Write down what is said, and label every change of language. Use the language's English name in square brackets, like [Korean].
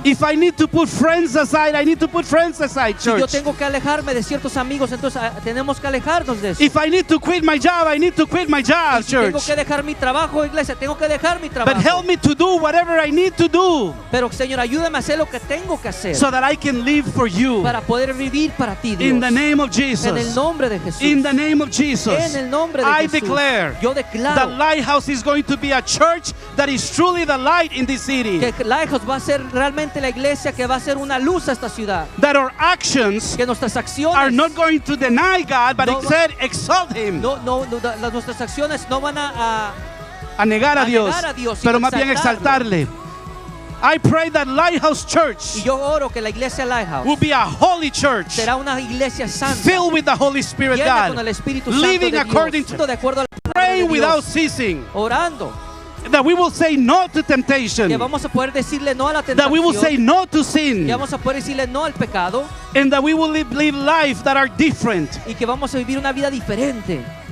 [English] If I need to put friends aside, I need to put friends aside, [Spanish] Si yo [English] church. [Spanish] tengo que alejarme de ciertos amigos, entonces tenemos que alejarnos de eso. [English] If I need to quit my job, I need to quit my job, [Spanish] Si tengo [English] church. [Spanish] que dejar mi trabajo, iglesia, tengo que dejar mi [English] But [Spanish] trabajo. [English] help me to do whatever I need to do [Spanish] Pero Señor, ayúdame a hacer lo que tengo que hacer [English] so that I can live for you. [Spanish] para poder vivir para ti, Dios. [English] In the name of [Spanish] En el [English] Jesus. [Spanish] nombre de Jesús. [English] In the name of Jesus. [Spanish] En el nombre de [English] I [Spanish] Jesús. [English] declare [Spanish] Yo [English] the [Spanish] declaro [English] Lighthouse is going to be a church that is truly the light in this city. [Spanish] que Lighthouse va a ser realmente la iglesia que va a ser una luz a esta ciudad. [English] That our actions [Spanish] Que nuestras acciones [English] are not going to deny God, but [Spanish] No- instead exalt Him. nuestras acciones no van a A negar a a Dios, negar a Dios, pero sino más bien exaltarlo. exaltarle. [English] I pray that Lighthouse [Spanish] y [English] Church [Spanish] yo oro que la iglesia Lighthouse [English] will be a holy church, [Spanish] será una iglesia santa, [English] filled with the Holy Spirit, [Spanish] llena con [English] God, [Spanish] el Espíritu Santo [English] living [Spanish] de [English] according [Spanish] Dios, [English] to, [Spanish] de acuerdo a la palabra de [English] praying [Spanish] Dios, [English] without ceasing, [Spanish] orando, [English] that we will say no to temptation, [Spanish] que vamos a poder decirle no a la [English] that we will say [Spanish] tentación, [English] no to sin, [Spanish] que vamos a poder decirle no al pecado [English] and that we will live life that are different. [Spanish] y que vamos a vivir una vida diferente.